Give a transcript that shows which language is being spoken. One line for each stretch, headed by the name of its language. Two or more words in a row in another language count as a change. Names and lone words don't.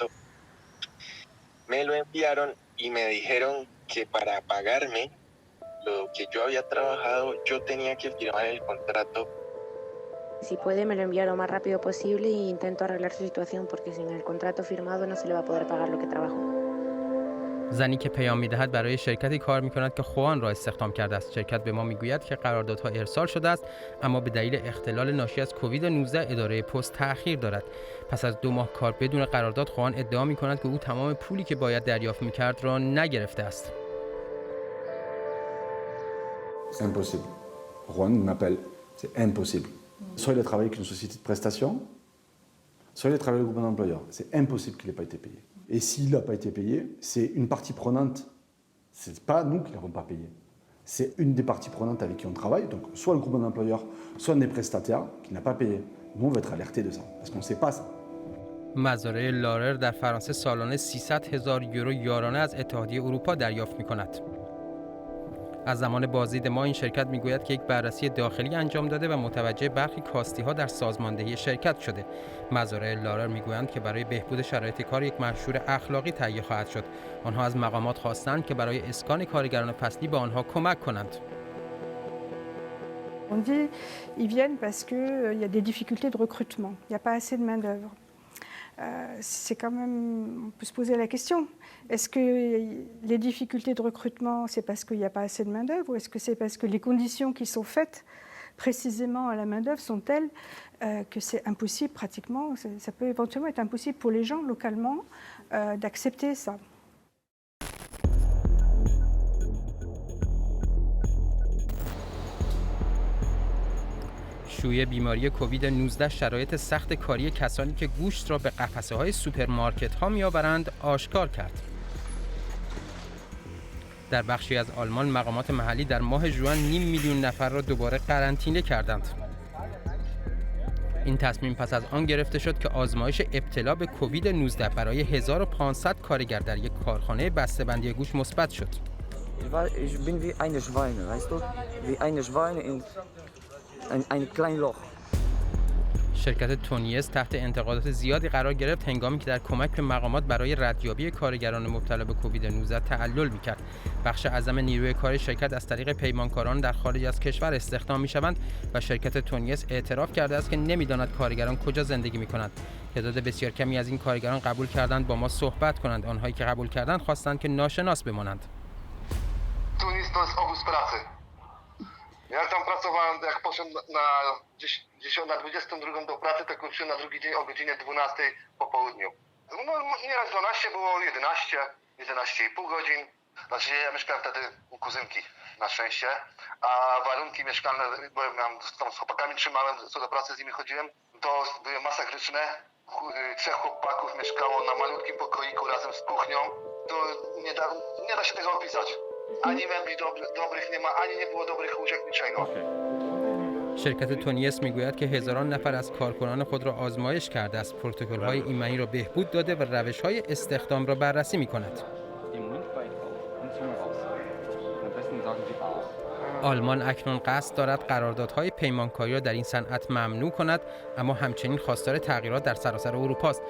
Spanish: Me lo enviaron y me dijeron que para pagarme lo que yo había trabajado, yo tenía que firmar el contrato. Si puede, me lo envía lo más rápido posible e intento arreglar su situación porque sin el contrato firmado no se le va a poder pagar lo que trabajó.
Persian: زنی که پیام می‌دهد برای شرکتی کار می‌کند که خوان را استخدام کرده است. شرکت به ما می‌گوید که قراردادها ارسال شده است، اما به دلیل اختلال ناشی از کووید 19 اداره پست تأخیر دارد. پس از 2 ماه کار بدون قرارداد، خوان ادعا می‌کند که او تمام پولی که باید دریافت می‌کرد را نگرفته است.
French: C'est impossible. Juan m'appelle, c'est impossible. Soit il a travaillé avec une société de prestation, soit il a travaillé avec le groupe d'employeurs. C'est impossible qu'il n'ait pas été payé. Et s'il n'a pas été payé, c'est une partie prenante. C'est pas nous qui ne l'avons pas payé. C'est une des parties prenantes avec qui on travaille, donc soit le groupe d'employeurs, soit des prestataires qui n'a pas payé. Nous, on va être alertés de ça, parce qu'on ne sait pas ça.
Persian: مزارع لارر در فرانسه سالانه 300,000 یورو یارانه از اتحادیه اروپا دریافت می‌کند. از زمان بازدید ما این شرکت میگوید که یک بررسی داخلی انجام داده و متوجه برخی کاستی‌ها در سازماندهی شرکت شده. مزارع لارر میگویند که برای بهبود شرایط کار یک منشور اخلاقی تهیه خواهد شد. آنها از مقامات خواستند که برای اسکان کارگران فصلی به آنها کمک کنند.
French: On dit ils viennent parce qu'il y a des difficultés de recrutement, il n'y a pas assez de main-d'œuvre. C'est quand même, on peut se poser la question, est-ce que les difficultés de recrutement, c'est parce qu'il n'y a pas assez de main-d'œuvre ou est-ce que c'est parce que les conditions qui sont faites précisément à la main-d'œuvre sont telles que c'est impossible pratiquement, ça peut éventuellement être impossible pour les gens localement d'accepter ça.
Persian: شیوع بیماری کووید 19 شرایط سخت کاری کسانی که گوشت را به قفسه‌های سوپرمارکت‌ها می‌آورند آشکار کرد. در بخشی از آلمان مقامات محلی در ماه ژوئن 500,000 نفر را دوباره قرنطینه کردند. این تصمیم پس از آن گرفته شد که آزمایش ابتلا به کووید 19 برای 1500 کارگر در یک کارخانه بسته‌بندی گوشت مثبت شد.
German: Ich bin wie eine Schweine, weißt du? Wie eine Schweine in ein kleines Loch.
Persian: شرکت تونیس تحت انتقادات زیادی قرار گرفت هنگامی که در کمک به مقامات برای ردیابی کارگران مبتلا به کووید 19 تعلل می‌کرد. بخش اعظم نیروی کار شرکت از طریق پیمانکاران در خارج از کشور استخدام می‌شوند و شرکت تونیس اعتراف کرده است که نمی‌داند کارگران کجا زندگی می‌کنند. تعداد بسیار کمی از این کارگران قبول کردند با ما صحبت کنند. آنهایی که قبول کردند خواستند که ناشناس بمانند.
Polish: Tunis to jest obóz pracy. Ja tam pracowałem, jak poszedłem na 22 do pracy, to kończyłem na drugi dzień o godzinie 12 po południu. No nieraz 12 było, 11,5 godzin. Znaczy ja mieszkałem wtedy u kuzynki, na szczęście, a warunki mieszkalne, bo ja tam z chłopakami trzymałem, co do pracy z nimi chodziłem, to były masakryczne. 3 chłopaków mieszkało na malutkim pokoiku razem z kuchnią. To nie da się tego opisać. Ani mebli dobrych nie ma, ani nie było dobrych łóżek, niczego.
Persian: شرکت تونیس میگوید که هزاران نفر از کارکنان خود را آزمایش کرده است، پروتکل‌های ایمنی را بهبود داده و روش‌های استخدام را بررسی می‌کند. آلمان اکنون قصد دارد قراردادهای پیمانکاری را در این صنعت ممنوع کند، اما همچنین خواستار تغییرات در سراسر اروپا است.